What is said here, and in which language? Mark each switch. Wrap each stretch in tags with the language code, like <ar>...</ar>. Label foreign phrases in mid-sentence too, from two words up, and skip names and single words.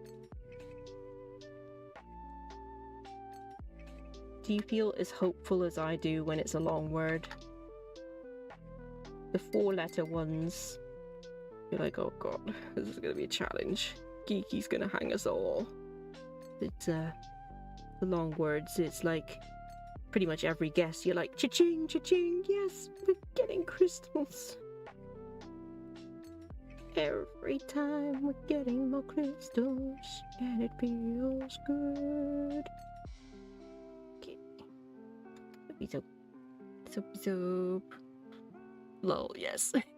<en>Do you feel as hopeful as I do when it's a long word? The 4-letter ones, you're like, oh god, this is gonna be a challenge. Geeky's gonna hang us all. It's the long words, it's like pretty much every guess you're like, cha-ching, cha-ching, yes, we're getting crystals. Every time we're getting more crystals, and it feels good. Okay. Soap. Soapy soap. Lol, yes.</en>